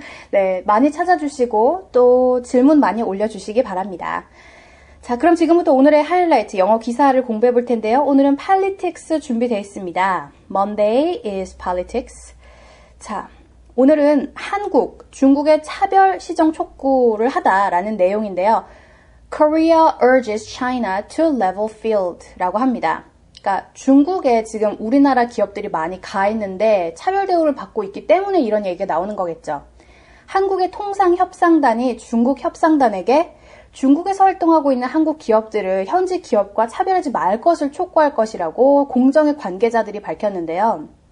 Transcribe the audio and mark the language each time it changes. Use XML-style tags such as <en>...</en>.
<ko>네, 많이 찾아주시고 또 질문 많이 올려주시기 바랍니다. 자, 그럼 지금부터 오늘의 하이라이트 영어 기사를 공부해 볼 텐데요. 오늘은 politics 준비되어 있습니다.</ko> <en>Monday is politics.</en> <ko>자, 오늘은 한국, 중국의 차별 시정 촉구를 하다라는 내용인데요.</ko> <en>Korea urges China to level field</en> <ko>라고 합니다. 그러니까 중국에 지금 우리나라 기업들이 많이 가 있는데 차별 대우를 받고 있기 때문에 이런 얘기가 나오는 거겠죠. 한국의 통상협상단이 중국 협상단에게 중국에서 활동하고 있는 한국 기업들을 현지 기업과 차별하지 말 것을 촉구할 것이라고 공정의 관계자들이 밝혔는데요.</ko>